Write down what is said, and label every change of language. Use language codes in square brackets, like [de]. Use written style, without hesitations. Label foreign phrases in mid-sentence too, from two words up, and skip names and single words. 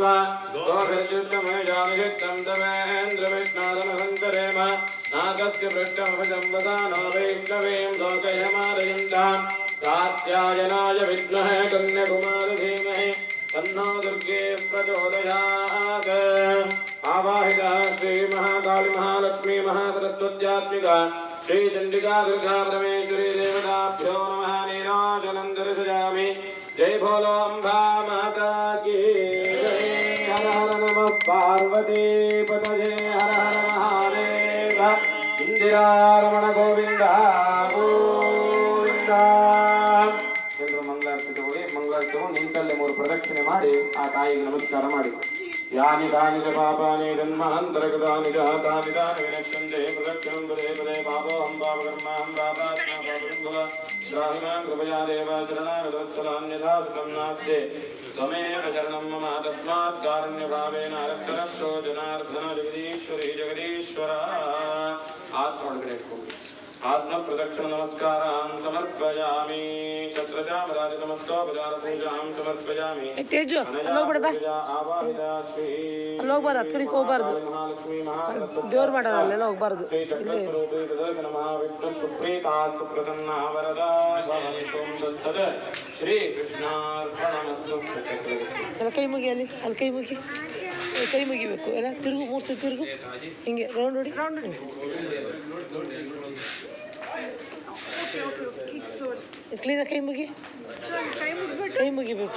[sa] गोभिर्युद्धमयजामिहितं तवेन्द्रविष्णादमहन्तरेम नागस्य पृष्ठमभजं वदानो वैष्णवीं लोकयमारयन्ताम् कात्यायनाय विद्महे कन्याकुमारी धीमहि तन्नो दुर्गे प्रचोदयात् आवाहिता श्री महाकाली महालक्ष्मी महासरस्वत्यात्मिका श्री चंडिका दुर्गा परमेश्वरी देवताभ्यो नमः नीराजनं दर्शयामि। [hi] जय भोलो अम्बा माता की जय। [sa] हर हर नमः पार्वती पतये हर हर महादेव। इंदिरा रमण गोविंद गोविंद। [kn] ಎಲ್ಲರೂ ಮಂಗಳಾರತಿ ತಗೊಳ್ಳಿ. ಮಂಗಳಾರತಿ ತಗೊಂಡು ನಿಂತಲ್ಲೇ 3 ಪ್ರದಕ್ಷಿಣೆ ಮಾಡಿ ಆ ತಾಯಿಗೆ ನಮಸ್ಕಾರ ಮಾಡಿ. [sa] यानि तानि च पापानि जन्मान्तरगतानि च तानि तानि विनश्यन्ते प्रदक्षिणं पदे पदे पापोऽहं पापकर्माहं पापात्मा पापसम्भव त्राहि मां कृपया देव शरणागतवत्सलान्यथा सुखं नास्ति त्वमेव शरणं मम तस्मात् कारुण्यभावेन रक्षरक्षो जनार्दन जगदीश्वरी जगदीश्वर आत्मोडगरे आत्मप्रदक्षिण नमस्कारान् समर्पयामि छत्रचामराजनमस्तोपचारपूजां समर्पयामि [kn] ತೇಜು ಅಲ್ಲೋಗ್ಬಿಡ ಬಾ ಅಲ್ಲಿ ಹೋಗ್ಬಾರ್ದು ಹತ್ತು ಕಡೆಗೆ ಹೋಗ್ಬಾರ್ದು ದೇವ್ರು ಮಾಡೋಣ ಅಲ್ಲೆಲ್ಲ ಹೋಗ್ಬಾರ್ದು ಇಲ್ಲಿ ಎಲ್ಲ ಕೈ ಮುಗಿ ಅಲ್ಲಿ ಕೈ ಮುಗಿ ಕೈ ಮುಗಿಬೇಕು ಎಲ್ಲ ತಿರುಗು 3 ಸತಿ ತಿರುಗು ಹಿಂಗೆ ರೌಂಡ್ ಹೊಡಿ ಕ್ಲೀನಾಗಿ ಕೈ ಮುಗಿಬೇಕು